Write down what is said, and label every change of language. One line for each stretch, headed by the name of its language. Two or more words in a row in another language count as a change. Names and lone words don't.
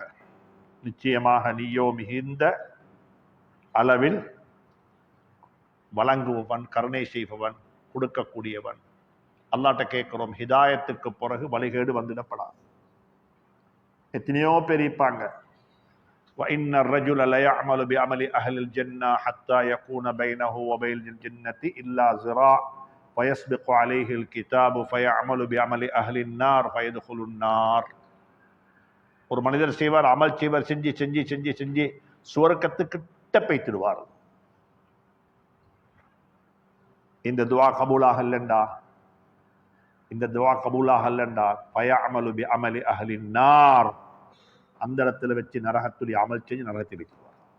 Tamil: நிச்சயமாக நீயோ மிகுந்த அளவில் வழங்குபவன், கருணை செய்பவன், கொடுக்கக்கூடியவன். அல்லாஹ்ட்ட கேட்கிறோம், ஹிதாயத்துக்கு பிறகு வழிகேடு வந்துடப்படாது. எத்தனையோ பேர் இருப்பாங்க,
Arabic: وَإِنَّ الرَّجُلَ لَيَعْمَلُ بِعَمَلِ أَهْلِ الْجَنَّةِ حَتَّى يَكُونَ بَيْنَهُ وَبَيْنَ الْجَنَّةِ إِلَّا ذِرَاعٌ فَيَسْبِقُ عَلَيْهِ الْكِتَابُ فَيَعْمَلُ بِعَمَلِ أَهْلِ النَّارِ فَيَدْخُلُ النَّارَ.
Tamil: ஒரு மனிதர் செய்வார், அமல் செய்வார், செஞ்சு செஞ்சு செஞ்சு செஞ்சு சுவர்க்கத்துக்கிட்ட போய்த்திடுவார். இந்த துஆ கபூலாக இல்லைண்டா, இந்த துஆ கபூலாக இல்லைண்டா,
Arabic: فيعمل بعمل أهل النار,
Tamil: அந்த இடத்துல வச்சு நரகத்துடைய அமல் செஞ்சு நரகத்தில் வைத்துவார்.